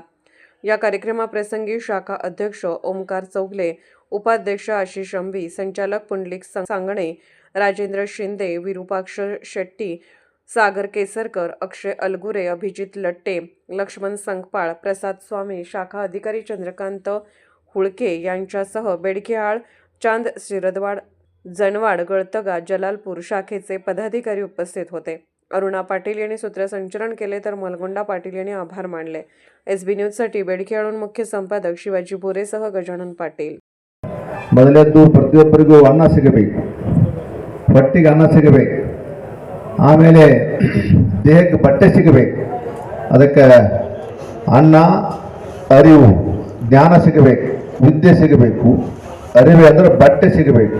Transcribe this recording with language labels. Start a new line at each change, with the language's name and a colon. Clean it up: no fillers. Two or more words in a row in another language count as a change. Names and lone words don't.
Marathi: या कार्यक्रमाप्रसंगी शाखा अध्यक्ष ओमकार चौगले, उपाध्यक्ष आशिष अंबी, संचालक पुंडलिक सांगणे, राजेंद्र शिंदे, विरूपाक्ष शेट्टी, सागर केसरकर, अक्षय अलगुरे, अभिजित लट्टे, लक्ष्मण संकपाळ, प्रसाद स्वामी, शाखा अधिकारी चंद्रकांत हुळके यांच्यासह बेडखेहाळ, चांद, शिरदवाड, जनवाड, गळतगा, जलालपूर शाखेचे पदाधिकारी उपस्थित होते. अरुणा पाटील यांनी सूत्रसंचलन केले. तर मलगोंडा पाटील यांनी आभार मानले. SB न्यूजसाठी बेडखेहाळून मुख्य संपादक शिवाजी बोरेसह गजानन पाटील.
Kannada: ಮೊದಲನೇದು ಪ್ರತಿಯೊಬ್ಬರಿಗೂ ಅನ್ನ ಸಿಗಬೇಕು, ಹೊಟ್ಟೆಗೆ ಅನ್ನ ಸಿಗಬೇಕು, ಆಮೇಲೆ ದೇಹಕ್ಕೆ ಬಟ್ಟೆ ಸಿಗಬೇಕು. ಅದಕ್ಕೆ ಅನ್ನ, ಅರಿವು, ಜ್ಞಾನ ಸಿಗಬೇಕು, ವಿದ್ಯೆ ಸಿಗಬೇಕು. ಅರಿವು ಅಂದರೆ ಬಟ್ಟೆ ಸಿಗಬೇಕು.